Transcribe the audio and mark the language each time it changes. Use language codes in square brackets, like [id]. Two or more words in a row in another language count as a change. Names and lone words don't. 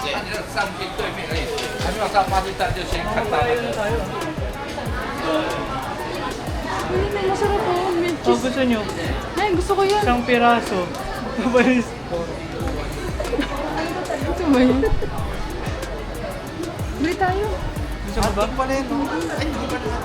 [zh] 上去对面而已，还没有到发电站就先看到那个。 [tl] Ay, masarap po. May Oh, cheese. gusto nyo? Ay, gusto ko yan. Isang piraso. Kapalis po. Gusto mo yan? Bili tayo. Gusto mo ba? Pala yun, no? Ay, hindi pa na.